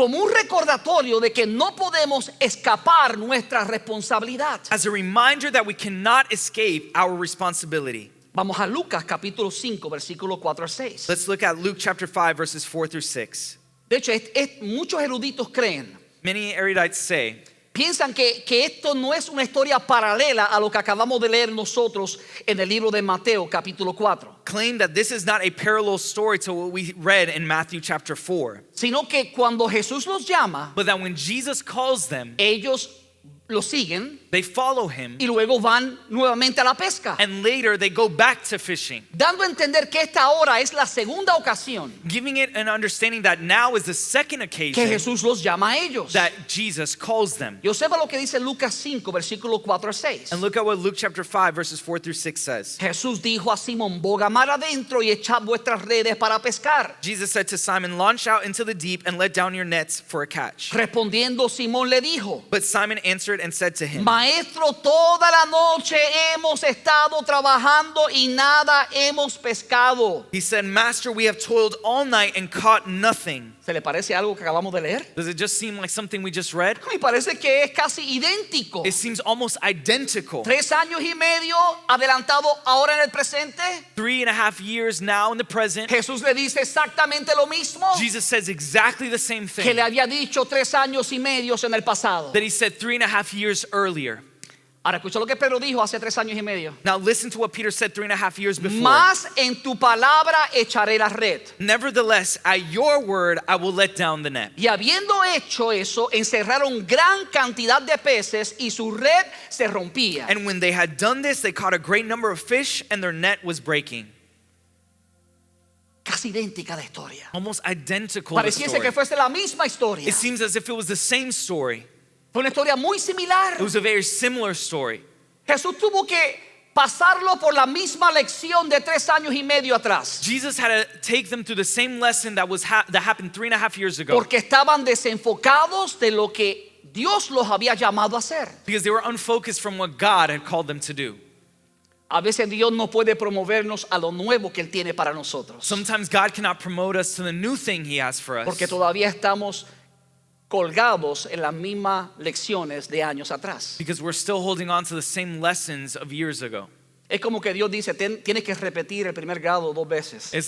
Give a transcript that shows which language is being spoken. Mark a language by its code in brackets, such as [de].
[es] como un recordatorio de que no podemos escapar nuestra responsabilidad. [en] as a reminder that we cannot escape our responsibility. [es] Vamos a Lucas capítulo 5 versículo 4 al 6. [en] Let's look at Luke chapter 5 verses 4 through 6. [es] De hecho, muchos eruditos creen, [en] Many erudites say [es] piensan que esto no es una historia paralela a lo que acabamos de leer nosotros en el libro de Mateo capítulo 4, [en] claim that this is not a parallel story to what we read in Matthew chapter 4, [es] sino que cuando Jesús los llama, [en] but that when Jesus calls them, [es] ellos lo siguen [en] they follow him, [es] y luego van nuevamente a la pesca, [en] and later they go back to fishing, [es] dando a entender que esta hora es la segunda ocasión [en] giving it an understanding that now is the second [es] que [en] occasion [es] Jesús los llama a ellos. [en] that Jesus calls them. [es] Y observa lo que dice Lucas 5 versículo 4 al 6. [en] And look at what Luke chapter 5 verses 4 through 6 says. [es] Jesús dijo a Simón: boga mar adentro y echad vuestras redes para pescar. [en] Jesus said to Simon, launch out into the deep and let down your nets for a catch. [es] Respondiendo Simón le dijo: [en] But Simon answered and said to him, [es] Maestro, toda la noche hemos estado trabajando y nada hemos pescado. [en] he said, Master, we have toiled all night and caught nothing. [es] ¿Se le parece algo que acabamos de leer? [en] Does it just seem like something we just read? [es] Me parece que es casi idéntico. [en] It seems almost identical. [es] 3 años y medio adelantado ahora en el presente. [en] 3.5 years now in the present, [es] Jesús le dice exactamente lo mismo [en] Jesus says exactly the same [es] que [en] thing [es] le había dicho 3 años y medio en el pasado. [en] that he said 3.5 years earlier. [es] Ahora escucha lo que Pedro dijo hace 3 años y medio. [en] Now listen to what Peter said 3.5 years before. [es] Más en tu palabra echaré la red. [en] Nevertheless, at your word, I will let down the net. [es] Y habiendo hecho eso, encerraron gran cantidad de peces y su red se rompía. [en] And when they had done this, they caught a great number of fish and their net was breaking. [es] Casi idéntica la historia. [en] Almost identical to the [es] Pareciese [en] story. [es] que fuese la misma historia. [en] It seems as if it was the same story. [es] Fue una historia muy similar. [en] It was a very similar story. [es] Jesús tuvo que pasarlo por la misma lección de 3 años y medio atrás. [en] Jesus had to take them through the same lesson that happened 3.5 years ago. [es] Porque estaban desenfocados de lo que Dios los había llamado a hacer. [en] Because they were unfocused from what God had called them to do. [es] A veces Dios no puede promovernos a lo nuevo que Él tiene para nosotros. [en] Sometimes God cannot promote us to the new thing He has for us. [es] Porque todavía estamos colgados en las mismas lecciones de años atrás. [en] Because we're still holding on to the same lessons of years ago. [es] Es como que Dios dice, tienes que repetir el primer grado 2 veces.